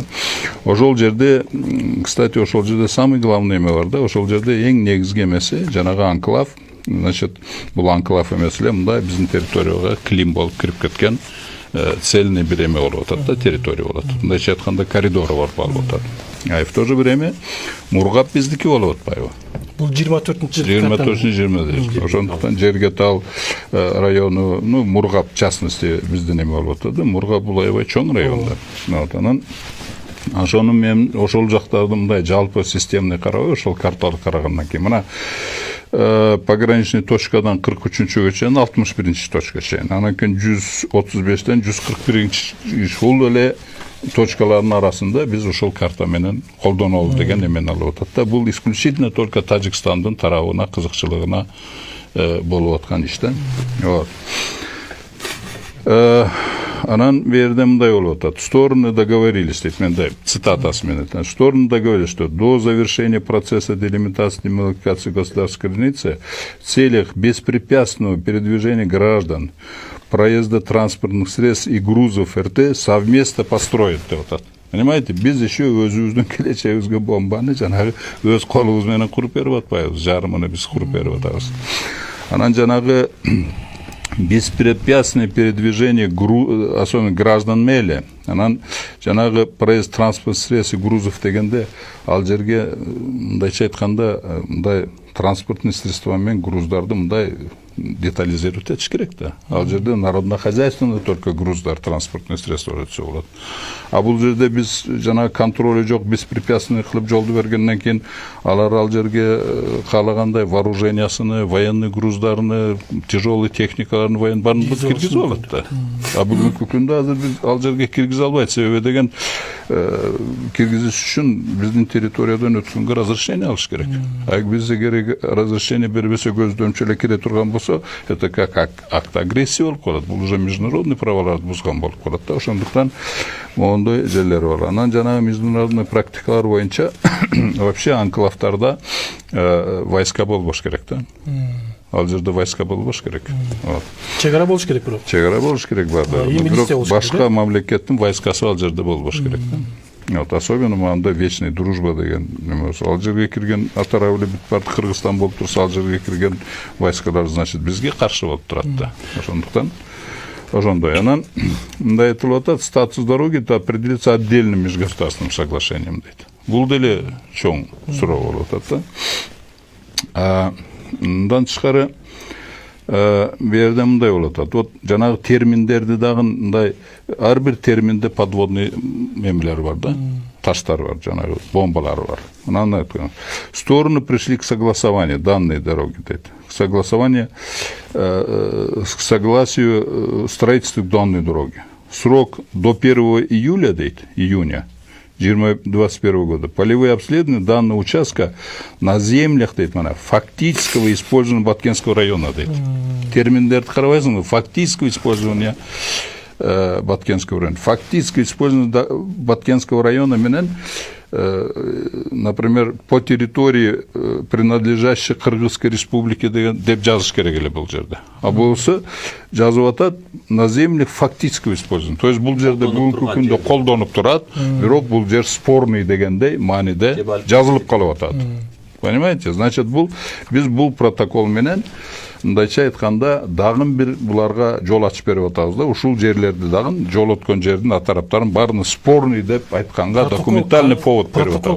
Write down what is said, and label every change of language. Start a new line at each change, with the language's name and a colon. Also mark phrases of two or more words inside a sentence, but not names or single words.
Kyrgyz: Ошол жерде, кстати, ошол жерде
Russian: самый главный
Kyrgyz: эме бар да, ошол жерде эң негизги эмеси жанагы анклав, значит, бул анклав эмес эле, мындай биздин территорияга клим болуп кирип кеткен цельный бир эме болуп атат да, территория болот. Мындайча айтканда коридору бар болуп атат.
Russian: А в то же время Мургап
Kyrgyz: биздики болуп атпайбы? Бул 24-жыл. 24-20. Ошондуктан Жергетал району, Мургап
Russian: в частности
Kyrgyz: биздин эме болуп атат да. Мургап бул аябай чоң район да. Вот анан ошону мен ошол жактарды мындай жалпы системный карабай, ошол картаны карагандан кийин мына
Russian: пограничный точкадан
Kyrgyz: 43-чүгө чейин 61-чи точка чейин. Анан кийин 135-тен 141-чи ушул эле точкалардын арасында биз ошол карта менен колдонолу деген эмени алып атат да. Бул
Russian: исключительно только
Kyrgyz: Тажикстандын тарабына, кызыкчылыгына болуп аткан иш да. Вот. Анан берде мындай болуп атат.
Russian: Стороны договорились,
Kyrgyz: дейт менде цитатасы менен.
Russian: Стороны договорились, что до завершения процесса делимитации и демаркации государственной границы в целях беспрепятственного передвижения граждан, проезда транспортных средств и грузов РТ совместно построят
Kyrgyz: деп атат. Понимаете, биз еще өзүбүздүн келечегибизге бомбаны жанагы өз колубуз менен куруп берип атпайбыз, жарымыны биз куруп берип атабыз. Анан жанагы
Russian: беспрепятственное передвижение особенно граждан
Kyrgyz: меле. Анан жанагы
Russian: проезд транспорт средств и грузов
Kyrgyz: дегенде ал жерге мындайча айтканда мындай
Russian: транспортный средства
Kyrgyz: менен груздарды мындай детализировать этиш керек да. Ал жерде
Russian: народно-хозяйственный только
Kyrgyz: груздар,
Russian: транспортные средства
Kyrgyz: өтсө болот. А бул жерде биз жана контроль жок, беспрепятственный кылып жолду бергенден кийин алар ал жерге каалагандай вооружениясыны, военный груздарыны, тяжелый техникаларын баарын киргизип алат да. А бүгүнкү күндө азыр биз ал жерге киргизе албайт. Себеби деген киргизиш үчүн биздин территориядан өткөнгө разрешение алыш керек. А биз эгер разрешение бербесе көздөмчү эле кире турган болсо,
Russian: это как акт агрессии
Kyrgyz: болуп калат. Бул
Russian: уже международный
Kyrgyz: праволарды бузган болуп калат да. Ошондуктан моундай жерлер бар. Анан жанагы международный практикалар боюнча вообще анклавтарда войска болбош керек да. Ал жерде войска болбош керек. Чек ара болуш керек бирок. Чек ара болуш керек бар да. Бирок башка мамлекеттин войскасы ал жерде болбош керек да.
Russian: Вот, особенно
Kyrgyz: мында
Russian: вечный дружба
Kyrgyz: деген неме. Ал жерге кирген Атарабли бүт Кыргызстан болуп турса, ал жерге кирген войскалар, значит, бизге каршы болуп турат да. Ошондуктан ошондой. Анан мындай айтылып атат,
Russian: статус дороги определится отдельным межгосударственным соглашением дейт.
Kyrgyz: Бул деле чоң суроо болуп атат да. Мындан тышкары берде мындай болуп атат. Вот жанагы терминдерди дагы мындай ар бир терминде подводный эмелер бар да. Таштар бар, жанагы бомбалар бар. Анан айткан.
Russian: Стороны пришли к согласованию данной дороги дейт. К согласованию к согласию строительства данной дороги. Срок до 1 июля дейт, июня 2021 года. Полевые обследования данного участка на землях дейт, фактического использования Баткенского района дейт.
Kyrgyz: Терминдерди карабайсыңбы,
Russian: фактического использования Баткенского района. Фактическое использование Баткенского района менен, например, по территории, принадлежащей Кыргызской республике
Kyrgyz: деп жазыш керек эле бул жерде. А болсо жазып атат
Russian: на землях фактического использования. То есть
Kyrgyz: бул жерде бүгүнкү күндө колдонуп турат, бирок бул жер спорный дегендей мааниде жазылып калып атат.
Russian: Понимаете?
Kyrgyz: Значит, биз бул протокол менен мындайча айтканда дагы бир буларга жол ачып берип атабыз да. Ушул жерлерди дагы жол өткөн жердин атараптарын баарын спорный деп айтканга
Russian: документальный повод
Kyrgyz: берип атабыз.